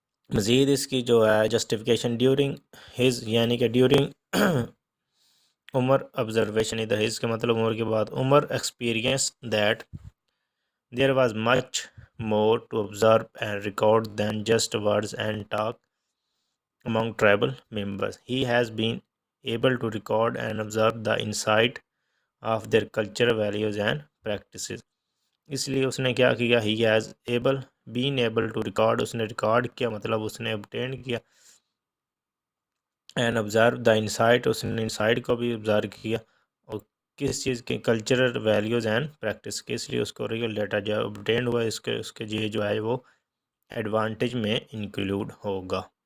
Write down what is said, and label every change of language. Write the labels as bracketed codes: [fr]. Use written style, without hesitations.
[ur] مزید اس کی جو ہے [en] justification during his [ur] یعنی کہ [en] During عمر observation ادھر his کے مطلب عمر کے بعد عمر experience that there was much more to observe and record than just words and talk among tribal members. He has been able to record and observe the insight of their culture, values and practices. [ur] اس لیے اس نے کیا کیا [en] he has been able to record [ur] اس نے record کیا مطلب اس نے obtain کیا [en] and observe the insight [ur] اس نے insight کو بھی observe کیا اور کس چیز کے [en] cultural values and practice [ur] کے. اس لیے اس کو ریئل ڈیٹا جو obtained ہوا اس کے یہ جو ہے وہ ایڈوانٹیج میں انکلوڈ ہوگا.